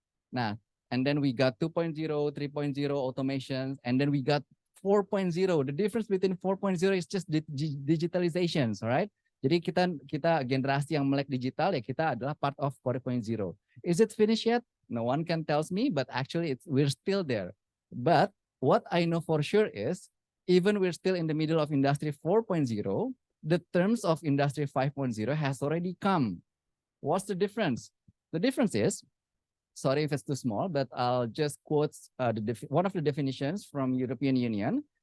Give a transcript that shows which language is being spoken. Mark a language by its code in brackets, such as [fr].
[en] Nah, and then we got 2.0, 3.0 automations, and then we got 4.0. The difference between 4.0 is just digitalizations, all right? [id] Jadi kita generasi yang melek digital, ya kita adalah [en] part of 4.0. Is it finished yet? No one can tell me, but actually we're still there. But what I know for sure is, even we're still in the middle of Industry 4.0, the terms of Industry 5.0 has already come. What's the difference? The difference is, sorry if it's too small, but I'll just quote one of the definitions from European Union.